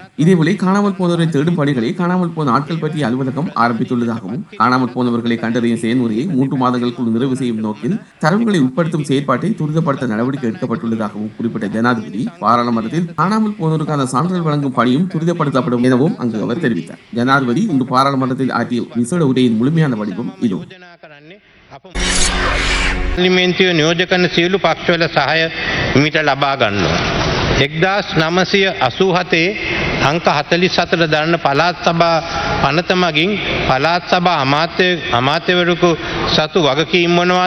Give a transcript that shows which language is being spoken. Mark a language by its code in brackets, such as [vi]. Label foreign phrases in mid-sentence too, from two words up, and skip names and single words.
[ta] இதேவேளை காணாமல் போனவரை தேடும் பணிகளை காணாமல் போன ஆட்கள் பற்றிய அலுவலகம் ஆரம்பித்துள்ளதாகவும் காணாமல் போனவர்களை கண்டறியும் செயல்முறையை 3 மாதங்களுக்குள் நிறைவு செய்யும் நோக்கில் தரவுகளை உட்படுத்தும் செயற்பாட்டை துரிதப்படுத்த நடவடிக்கை எடுக்கப்பட்டுள்ளதாகவும் குறிப்பிட்ட ஜனாதிபதி பாராளுமன்றத்தில் காணாமல் போனோருக்கான சான்றிதழ் வழங்கும் பணியும் துரிதப்படுத்தப்படும் எனவும் அங்கு அவர் தெரிவித்தார். ஜனாதிபதி இன்று பாராளுமன்றத்தில் ஆற்றிய விசேட உரையின் முழுமையான வடிவம் இதோ. [si] පාර්ලිමේන්තුවේ නියෝජ්‍ය කරන සියලු පක්ෂවල සහාය මිට ලබා ගන්නවා. 1987 අංක 44 දරන පළාත් සභා පනත මගින් පළාත් සභා අමාත්‍යවරයෙකු සතු වගකීම් මොනවාද?